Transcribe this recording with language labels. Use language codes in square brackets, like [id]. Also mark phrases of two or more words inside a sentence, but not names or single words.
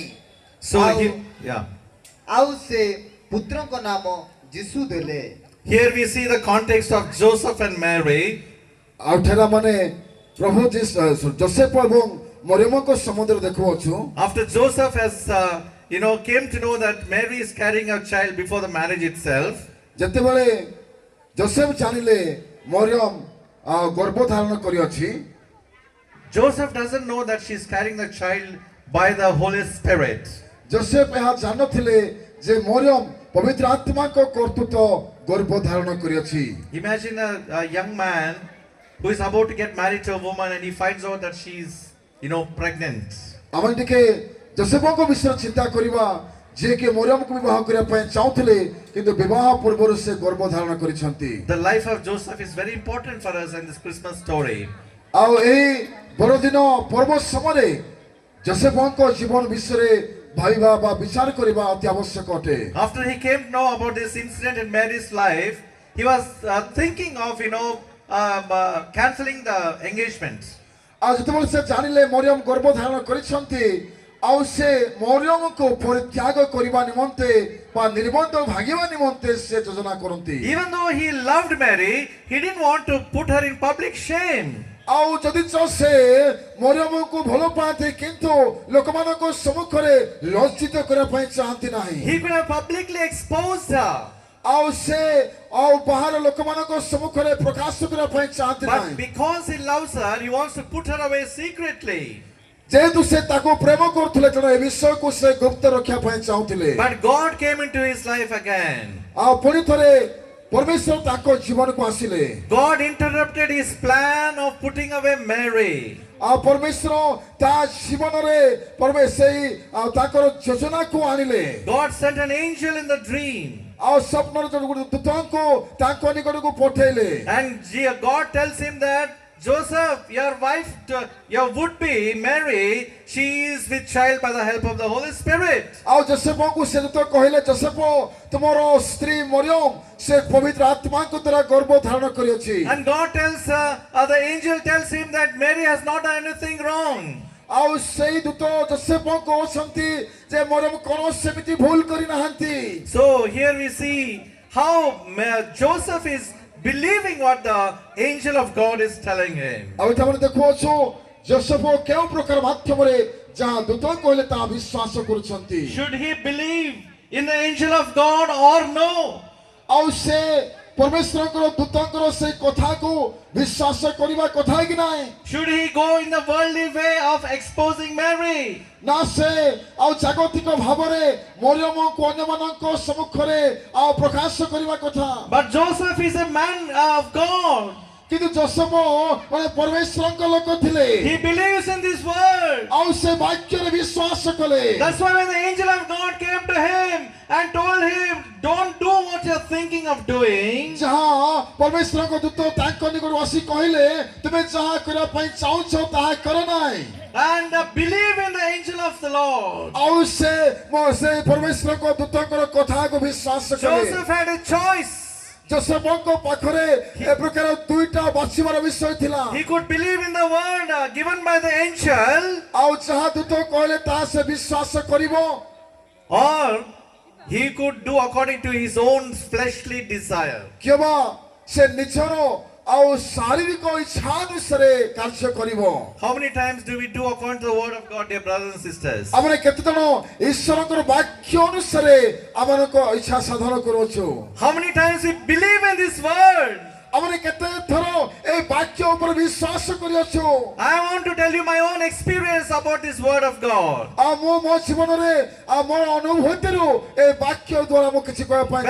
[en] So, [or] ଆଉ ସେ ପୁତ୍ରଙ୍କ ନାମ ଯୀଶୁ ଦେଲେ। [en] here we see the context of Joseph and Mary. [or] ଆଉ ଠେରା ମାନେ ପ୍ରଭୁ ଯୋସେଫ ଏବଂ ମରିୟମଙ୍କ ସମ୍ବନ୍ଧରେ ଦେଖୁଅଛୁ। [en] After Joseph has, came to know that Mary is carrying a child before the marriage itself, [or] ଯେତେବେଳେ ଯୋସେଫ ଜାଣିଲେ ମରିୟମ ଗର୍ଭଧାରଣ କରିଅଛି, [en] Joseph doesn't know that she is carrying the child by the Holy Spirit. [or] ଯୋସେଫ ଏହା ଜାଣିନଥିଲେ ଯେ ମରିୟମ ପବିତ୍ର ଆତ୍ମାଙ୍କ କର୍ତ୍ତୃତ୍ୱ ଗର୍ଭଧାରଣ କରିଅଛି। [en] Imagine a young man who is about to get married to a woman and he finds out that she is, pregnant. [or] ଆମେ ଟିକେ ଯୋସେଫଙ୍କ ବିଷୟରେ ଚିନ୍ତା କରିବା ଯିଏକି ମରିୟମକୁ ବିବାହ କରିବା ପାଇଁ ଚାହୁଁଥିଲେ କିନ୍ତୁ ବିବାହ ପୂର୍ବରୁ ସେ ଗର୍ଭଧାରଣ କରିଛନ୍ତି। [en] The life of Joseph is very important for us in this Christmas story. [or] ଆଉ ଏହି ବଡ଼ଦିନ ପର୍ବ ସମୟରେ ଯୋସେଫଙ୍କ ଜୀବନ ବିଷୟରେ ଭାବିବା ବା ବିଚାର କରିବା ଅତି ଆବଶ୍ୟକ ଅଟେ। [en] After he came to know about this incident in Mary's life, he was thinking of, cancelling the engagement. [or] ଆଉ ଯେତେବେଳେ ସେ ଜାଣିଲେ ମରିୟମ ଗର୍ଭଧାରଣ କରିଛନ୍ତି ଆଉ ସେ ମରିୟମକୁ ପରିତ୍ୟାଗ କରିବା ନିମନ୍ତେ ବା ନିର୍ବନ୍ଧ ଭାଙ୍ଗିବା ନିମନ୍ତେ ସେ ଯୋଜନା କରନ୍ତି। [en] Even though he loved Mary, he didn't want to put her in public shame. [or] ଆଉ ଯଦି ସେ ମରିୟମକୁ ଭଲ ପାଆନ୍ତି କିନ୍ତୁ ଲୋକମାନଙ୍କ ସମ୍ମୁଖରେ ଲଜ୍ଜିତ କରିବା ପାଇଁ ଚାହାନ୍ତି ନାହିଁ। [en] He could have publicly exposed her. [or] ଆଉ ସେ ବାହାର ଲୋକମାନଙ୍କ ସମ୍ମୁଖରେ ପ୍ରକାଶ କରିବା ପାଇଁ ଚାହାନ୍ତି [en] But [or] ନାହିଁ। [en] because he loves her, he wants to put her away secretly. [or] ଯେହେତୁ ସେ ତାକୁ ପ୍ରେମ କରୁଥିଲେ ତେଣୁ ଏ ବିଷୟକୁ ସେ ଗୁପ୍ତ ରଖିବା ପାଇଁ ଚାହୁଁଥିଲେ। [en] But God came into his life again. [or] ଆଉ ପୁଣି ଥରେ ପରମେଶ୍ୱର ତାଙ୍କ ଜୀବନକୁ ଆସିଲେ। [en] God interrupted his plan of putting away Mary. [or] ଆଉ ପରମେଶ୍ୱର ତା ଜୀବନରେ ସେଇ ତାଙ୍କର ଯୋଜନାକୁ ଆଣିଲେ। [en] God sent an angel in the dream. [or] ଆଉ ସ୍ୱପ୍ନର ଗୋଟେ ଦୂତଙ୍କୁ ତାଙ୍କ ନିକଟକୁ ପଠେଇଲେ। [en] And God tells him that Joseph, your wife, your would-be Mary, she is with child by the help of the Holy Spirit. [or] ଆଉ ଯୋସେଫଙ୍କୁ ସେ ଦୂତ କହିଲେ ଯୋସେଫ ତୁମର ସ୍ତ୍ରୀ ମରିୟମ ସେ ପବିତ୍ର ଆତ୍ମାଙ୍କ ଦ୍ୱାରା ଗର୍ଭ ଧାରଣ କରିଅଛି। [en] And God tells, the angel tells him that Mary has not done anything wrong. [or] ଆଉ ସେଇ ଦୂତ ଯୋସେଫଙ୍କୁ କହୁଛନ୍ତି ଯେ ମରିୟମ କୌଣସି ସେମିତି ଭୁଲ କରିନାହାନ୍ତି। [en] So here we see how Joseph is believing what the angel of God is telling him. [or] ଆଉ ଏଠି ଆମେ ଦେଖୁଅଛୁ ଯୋସେଫ କେଉଁ ପ୍ରକାର ମାଧ୍ୟମରେ ଯାହା ଦୂତ କହିଲେ ତାହା ବିଶ୍ୱାସ କରୁଛନ୍ତି। [en] Should he believe in the angel of God or no? [or] ଆଉ ସେ ପରମେଶ୍ୱରଙ୍କର ଦୂତଙ୍କର ସେଇ କଥାକୁ ବିଶ୍ୱାସ କରିବା କଥା କି ନାହିଁ? [en] Should he go in the worldly way of exposing Mary? [or] ନା ସେ ଆଉ ଜାଗତିକ ଭାବରେ ମରିୟମଙ୍କୁ ଅନ୍ୟମାନଙ୍କ ସମ୍ମୁଖରେ ଆଉ ପ୍ରକାଶ କରିବା କଥା। [en] But Joseph is a man of God. [or] କିନ୍ତୁ ଯୋସେଫ ମାନେ ପରମେଶ୍ୱରଙ୍କ ଲୋକ ଥିଲେ। [en] He believes in this word. [or] ଆଉ ସେ ବାକ୍ୟରେ ବିଶ୍ୱାସ କଲେ। [en] That's why when the angel of God came to him and told him, don't do what you're thinking of doing. [or] ଯାହା ପରମେଶ୍ୱରଙ୍କ ଦୂତ ତାଙ୍କ ନିକଟକୁ ଆସି କହିଲେ ତୁମେ ଯାହା କରିବା ପାଇଁ ଚାହୁଁଛ ତାହା କର ନାହିଁ। [en] And believe in the angel of the Lord. [or] ଆଉ ସେ ପରମେଶ୍ୱରଙ୍କ ଦୂତଙ୍କର କଥାକୁ ବିଶ୍ୱାସ କଲେ। [en] Joseph had a choice. [or] ଯୋସେଫଙ୍କ ପାଖରେ ଏ ପ୍ରକାର ଦୁଇଟା ବାଛିବାର ବିଷୟ ଥିଲା [en] He could believe in the word given by the angel, [or] ଆଉ ଯାହା ଦୂତ କହିଲେ ତାହା ସେ ବିଶ୍ୱାସ କରିବ [en] or he could do according to his own fleshly desire. [or] କିମ୍ବା ସେ ନିଜର ଆଉ ଶାରୀରିକ ଇଚ୍ଛା ଅନୁସାରେ କାର୍ଯ୍ୟ କରିବ [en] How many times do we do according to the word of God, dear brothers and sisters? [or] ଆମେ କେତେ ଜଣ ଈଶ୍ୱରଙ୍କର ବାକ୍ୟ ଅନୁସାରେ ଆମମାନଙ୍କ ଇଚ୍ଛା ସାଧନ କରୁଅଛୁ [en] How many times we believe in this word? [or] ଆମେ କେତେ ଥର এই ବାକ୍ୟ ଉପରେ ବିଶ୍ୱାସ କରିଅଛୁ [en] I want to tell you my own experience about this word of God. [or] ଆଉ ମୁଁ ମୋ ଜୀବନରେ ଆଉ ମୋର ଅନୁଭୂତିରୁ এই ବାକ୍ୟ ଦ୍ୱାରା ମୁଁ କିଛି କହିବା ପାଇଁ